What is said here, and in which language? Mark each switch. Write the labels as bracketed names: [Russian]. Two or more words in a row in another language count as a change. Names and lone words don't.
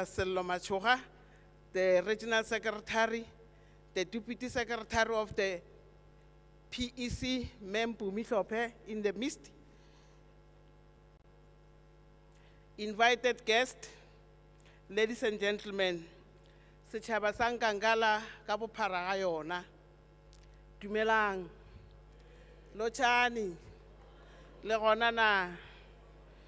[English] Sello Machoga, the regional secretary, the deputy secretary of the PEC, Mem Pumithope, in the midst. Invited guests, ladies and gentlemen, [Northern Sotho] setšhaba sa Nkangala ka bophara ga yona, dumelang, Lotshane, le gona na.